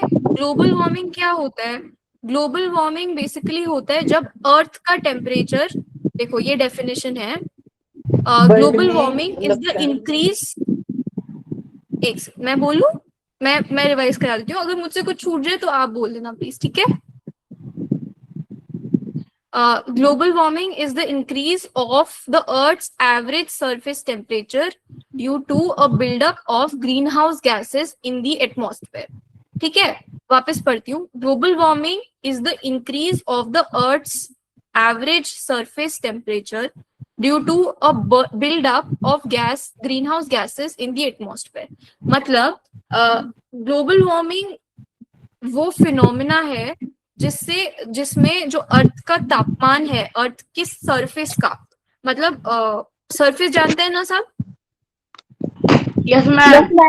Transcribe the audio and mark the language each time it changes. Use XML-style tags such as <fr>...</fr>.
<hi>Global warming क्या होता है? ग्लोबल वार्मिंग बेसिकली होता है जब अर्थ का टेम्परेचर, देखो ये डेफिनेशन है,</hi> <en>global warming is the increase,</en> <hi>मैं बोलूं, मैं रिवाइज करा देती हूँ, अगर मुझसे कुछ छूट जाए तो आप बोल देना प्लीज, ठीक है?</hi> <en>Global warming is the increase of the Earth's average surface temperature due to a buildup of greenhouse gases in the atmosphere.</en> <hi>ठीक है, वापस पढ़ती हूँ।</hi> <en>Global warming is the increase of the Earth's average surface temperature due to a buildup of greenhouse gases in the atmosphere.</en> <hi>मतलब global warming वो phenomena है जिसमें जो अर्थ का तापमान है, अर्थ की सरफेस का, मतलब सरफेस जानते हैं ना सब?</hi> <en>Yes ma'am.</en>